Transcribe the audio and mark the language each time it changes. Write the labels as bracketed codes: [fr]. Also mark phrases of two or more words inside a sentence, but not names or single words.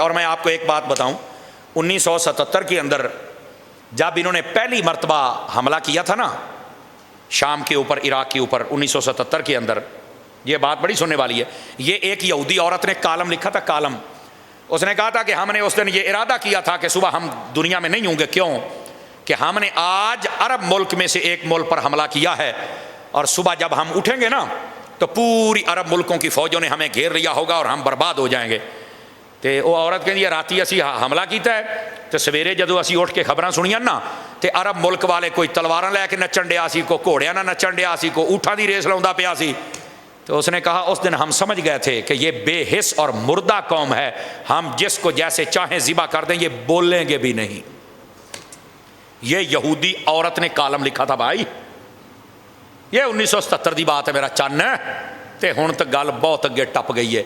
[ur] اور میں آپ کو ایک بات بتاؤں، 1977 کے اندر جب انہوں نے پہلی مرتبہ حملہ کیا تھا نا شام کے اوپر، عراق کے اوپر، 1977 کے اندر، یہ بات بڑی سننے والی ہے، یہ ایک یہودی عورت نے کالم لکھا تھا، کالم، اس نے کہا تھا کہ ہم نے اس دن یہ ارادہ کیا تھا کہ صبح ہم دنیا میں نہیں ہوں گے، کیوں کہ ہم نے آج عرب ملک میں سے ایک ملک پر حملہ کیا ہے، اور صبح جب ہم اٹھیں گے نا تو پوری عرب ملکوں کی فوجوں نے ہمیں گھیر لیا ہوگا اور ہم برباد ہو جائیں گے۔ [pa] تو وہ عورت کہتی ہے راتی اسی حملہ کیتا ہے، تو سویرے جدو اسی اٹھ کے خبراں سنیاں نا تو عرب ملک والے کوئی تلواراں لے کے نچن ڈیا سی، کو گھوڑیاں نہ نچن ڈیا سی، کو اونٹاں دی ریس لاؤندا پیا سی۔ [ur] تو اس نے کہا اس دن ہم سمجھ گئے تھے کہ یہ بے حس اور مردہ قوم ہے، ہم جس کو جیسے چاہیں ذبح کر دیں، یہ بولیں گے بھی نہیں۔ یہ یہودی عورت نے کالم لکھا تھا [pa] بھائی، یہ 1977 دی بات ہے میرا چن، تے ہن تک گل بہت اگے ٹپ گئی ہے۔